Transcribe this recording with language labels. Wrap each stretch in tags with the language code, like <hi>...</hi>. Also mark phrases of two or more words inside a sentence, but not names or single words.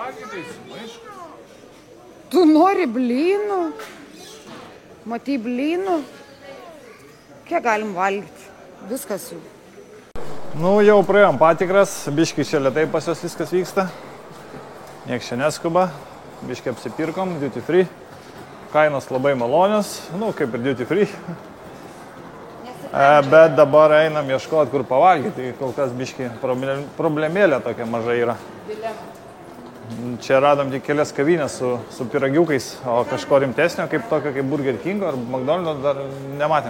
<lt>Tu nori blynų? Matai blynų? Kiek galim valgyti? Viskas jau. Nu, jau praėjom patikras, biškai čia lėtai pas jos viskas vyksta. Nieks čia neskuba, biškai apsipirkom,</lt> <en>duty free.</en> <lt>Kainos labai malonios, nu, kaip ir</lt> <en>duty free.</en> <lt>Bet dabar einam ieškoti, kur pavalgyti, tai kol kas biškai problemėlė tokia maža yra. Čia radom tik kelias kavinės su pyragiukais, o kažko rimtesnio, kaip tokio kaip Burger Kingo ar McDonald's dar nematėm.</lt>